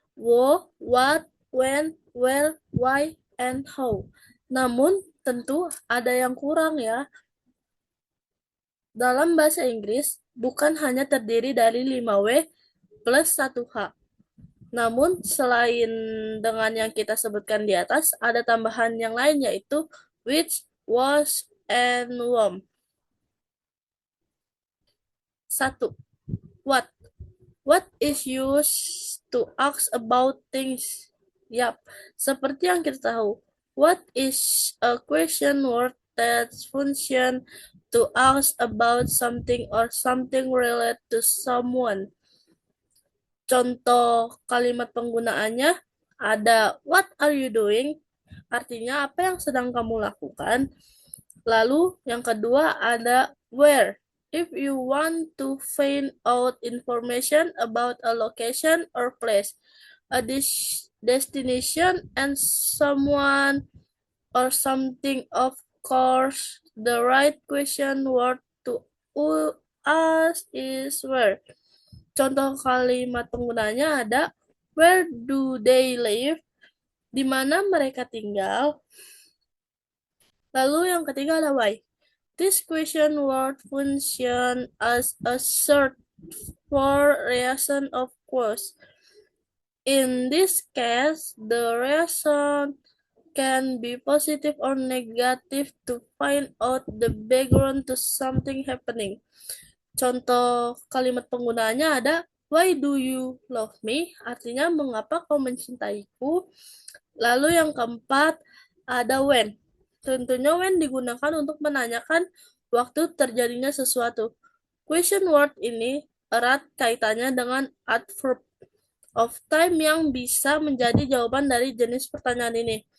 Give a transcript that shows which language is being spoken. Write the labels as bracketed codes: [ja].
[en] What, when, where, why, and how. [id] Namun, tentu ada yang kurang ya. Dalam bahasa Inggris, bukan hanya terdiri dari 5W plus 1H. Namun, selain dengan yang kita sebutkan di atas, ada tambahan yang lain yaitu which, was, and whom. [en] 1. What? What is used to ask about things? [id] Yap, seperti yang kita tahu. [en] What is a question word that function to ask about something or something related to someone? [id] Contoh kalimat penggunaannya ada [en] what are you doing? [id] Artinya apa yang sedang kamu lakukan? Lalu yang kedua ada where. [en] If you want to find out information about a location or place, a destination and someone or something, of course, the right question word to ask is where. [id] Contoh kalimat penggunanya ada [en] where do they live? [id] Di mana mereka tinggal? Lalu yang ketiga ada why. [en] This question word function as a search for reason of course. In this case, the reason can be positive or negative to find out the background to something happening. [id] Contoh kalimat penggunaannya ada [en] why do you love me? [id] Artinya mengapa kau mencintaiku? Lalu yang keempat ada when. Tentunya when digunakan untuk menanyakan waktu terjadinya sesuatu. Question word ini erat kaitannya dengan adverb of time yang bisa menjadi jawaban dari jenis pertanyaan ini.